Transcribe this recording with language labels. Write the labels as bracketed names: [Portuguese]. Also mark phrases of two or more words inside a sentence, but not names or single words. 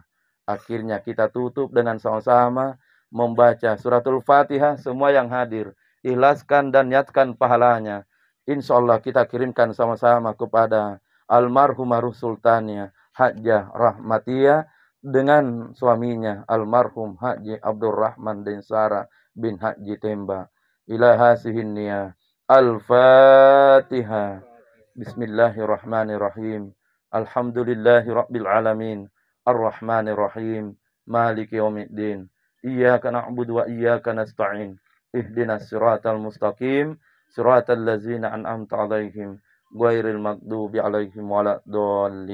[Indonesian] Akhirnya kita tutup dengan sama-sama membaca suratul Fatihah. Semua yang hadir, ikhlaskan dan niatkan pahalanya. [Arabic] إن شاء الله [Indonesian] kita kirimkan sama-sama kepada almarhumah Ruh Sultania Hajjah Rahmatiah dengan suaminya almarhum Haji Abdurrahman Densara bin Haji Temba. [Arabic] إلى هذه النية. Al-Fatihah. بسم الله الرحمن الرحيم. الحمد لله رب العالمين. الرحمن الرحيم. مالك يوم الدين. إياك نعبد وإياك نستعين. اهدنا الصراط المستقيم. صراط الذين أنعمت عليهم غير المغضوب عليهم ولا الضالين.